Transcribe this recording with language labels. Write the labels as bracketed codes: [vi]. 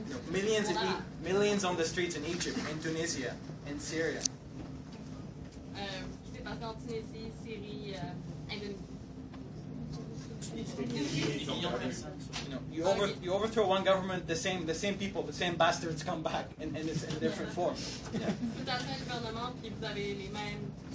[en] Millions on the streets in Egypt, in Tunisia, in Syria. [fr] Ce qui s'est passé en Tunisie, Syrie, Indonésie. [en] You overthrow one government, the same people, the same bastards come back in a different form. [fr] Vous avez un gouvernement puis vous avez les mêmes.